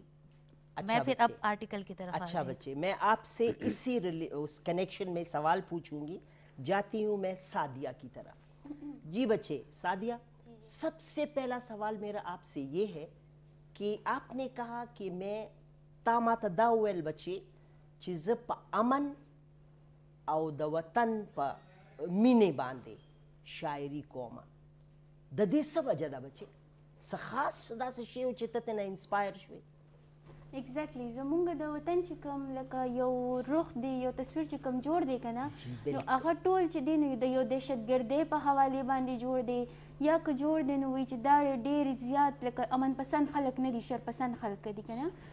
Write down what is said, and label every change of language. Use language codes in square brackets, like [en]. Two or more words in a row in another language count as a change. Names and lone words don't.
[ur] میں پھر اب آرٹیکل کی طرف. اچھا بچے، میں آپ سے اسی اس کنیکشن میں سوال پوچھوں گی. جاتی ہوں میں سعدیہ کی طرف. جی بچے سعدیہ، سب سے پہلا سوال میرا آپ سے یہ ہے کہ آپ نے کہا کہ میں [ps] تا ماته دا وویل بچې چې زه په امن او د وطن په مینې باندې شاعري کومه. د دې څه وجه ده بچې؟ څه خاص داسې شی و چې ته ترنه انسپایر شوې؟ ایگزیکټلی زمونږ د وطن چې کوم لکه یو روح دی، یو تصویر چې کوم جوړ دی که نه، نو هغه ټول چې دی نو د یو دهشتګردۍ په حوالې باندې جوړ دی، یا که جوړ دی نو وایي چې دا ډېر زیات لکه امن پسند خلک نه دي، شر پسند خلک دي که نه.